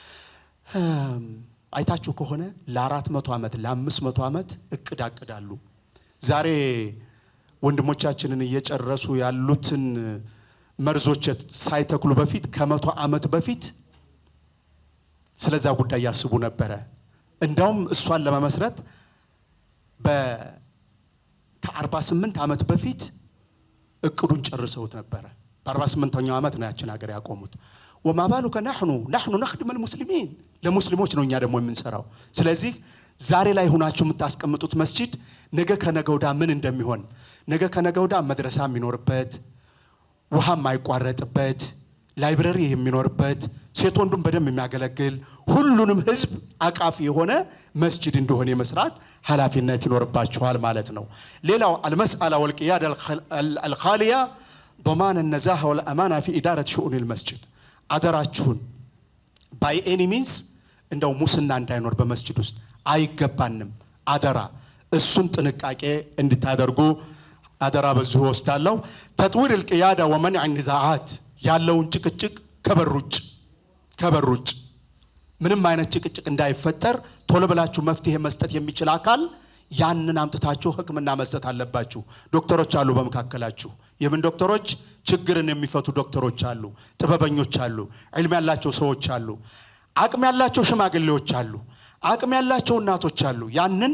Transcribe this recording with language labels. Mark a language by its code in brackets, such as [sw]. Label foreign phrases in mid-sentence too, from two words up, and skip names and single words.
[am] አይታችሁ ከሆነ ለ400 አመት ለ500 አመት እቅዳሉ ዛሬ ወንድሞቻችንን እየጨረሱ ያሉትን መርዞች ሳይተክሉ በፊት ከ100 አመት በፊት ስለዛ ጉዳይ ያስቡ ነበር እንዳውም እሷን ለመመስረት ከ48 አመት በፊት እቅዱን ጨርሰውት ነበር በ48ኛው አመት ነው ያችን ሀገር ያቆሙት [ar] وما بالك نحن نخدم المسلمين [am] ለሙስሊሞች ነው እኛ ደግሞ የምንሰራው ስለዚህ ዛሬ ላይ ሆናችሁ የምታስቀምጡት መስጂድ ነገ ከነገውዳ ምን እንደሚሆን ነገ ከነገውዳ መድረሳ የሚኖርበት ውሃ የማይቋረጥበት ላይብረሪ የሚኖርበት ሴት ወንዱም በደም የሚያገለግል ሁሉንም ህዝብ አቃፊ የሆነ መስጂድ እንደሆነ የመስራት ኃላፊነት ይኖርባችኋል ማለት ነው ሌላው [ar] المساله والقياده الخاليه ضمان النزاهه والامانه في اداره شؤون المسجد [am] አደራችሁን [en] by any means [am] እንደው ሙስና እንዳይኖር በመስጂድ ውስጥ አይገባንም አደራ እሱን ጥንቃቄ እንድታደርጉ አደራ በዚሁ ወስዳለሁ [ar] تطوير القيادة ومنع النزاعات [am] ያለውን ጭቅጭቅ ከበሩጭ ምንም አይነት ጭቅጭቅ እንዳይፈጠር ቶሎ ብላችሁ መፍትሄ መስጠት የሚችል አካል ያንን አምጥታችሁ ህክምና መስጠት አለባችሁ ዶክተሮች አሉ በመካከላችሁ የምን ዶክተሮች ችግርን የሚፈቱ ዶክተሮች አሉ ጥበበኞች አሉ ዒልም ያላቸው ሰዎች አሉ አቅም ያላቸው ሽማግሌዎች አሉ አቅም ያላቸው እናቶች አሉ ያንን